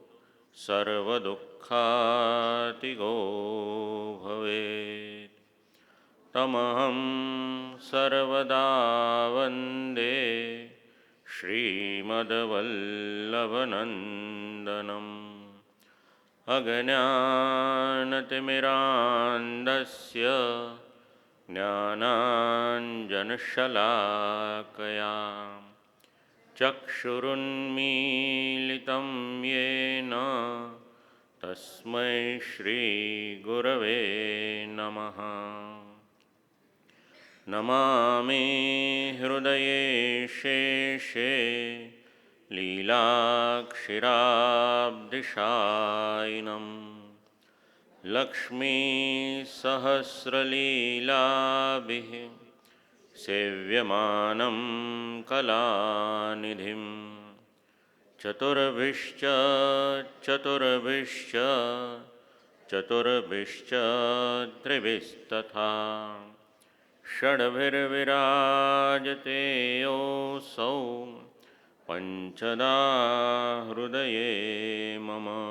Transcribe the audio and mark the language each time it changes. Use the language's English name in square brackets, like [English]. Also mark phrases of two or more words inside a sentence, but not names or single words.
[Sanskrit] सर्वदुःखातिगो भवेत् तमहं सर्वदा वन्दे श्रीमद्वल्लभनन्दनम् अज्ञानतिमिरान्धस्य ज्ञानाञ्जनशलाकया चक्षुरुन्मीलितं येन तस्मै श्री गुरवे नमः. नमामि हृदये शेषे लीलाक्षीराब्धिशायिनम् लक्ष्मीसहस्रलीलाभिः सेव्यमानं कलानिधिं चतुर्भिश्च चतुर्भिश्च चतुर्भिश्च त्रिभिस्तथा षड्भिर्विराजते योऽसौ पञ्चधा हृदये मम.